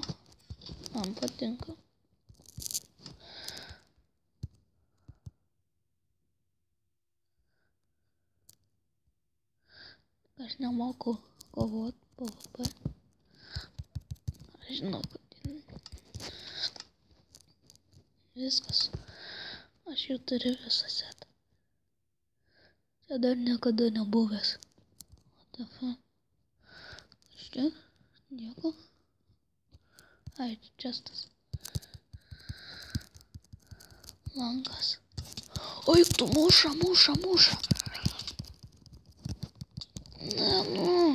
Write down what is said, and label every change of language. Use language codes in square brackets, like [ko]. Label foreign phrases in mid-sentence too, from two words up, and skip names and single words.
[lt] Man patinka. Aš nemoku kovot PvP. Aš žinau, kad viskas. Aš jau turiu visą setą. Čia dar niekada nebuvęs. [en] What the fuck? [lt] Kas čia? Nieko. Ai, čestas. Langas. Oi, tu muša. Ne, nu.